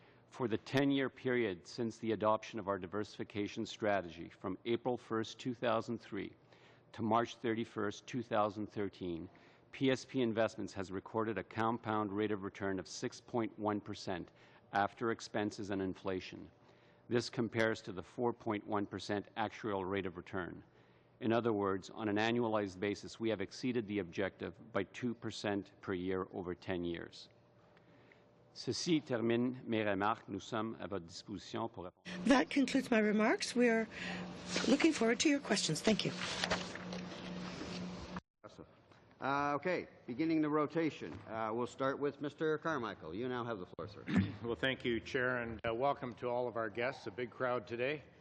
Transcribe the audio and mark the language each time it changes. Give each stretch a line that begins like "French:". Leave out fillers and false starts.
English: For the 10-year period since the adoption of our diversification strategy from April 1st, 2003 to March 31st, 2013, PSP Investments has recorded a compound rate of return of 6.1% after expenses and inflation. This compares to the 4.1% actual rate of return. In other words, on an annualized basis, we have exceeded the objective by 2% per year over 10 years.
French: Ceci termine mes remarques. Nous sommes à votre disposition pour répondre.
English: That concludes my remarks. We are looking forward to your questions. Thank you. Okay, beginning the rotation. We'll start with Mr. Carmichael. You now have the floor, sir. Well, thank you, Chair, and welcome to all of our guests. A big crowd today.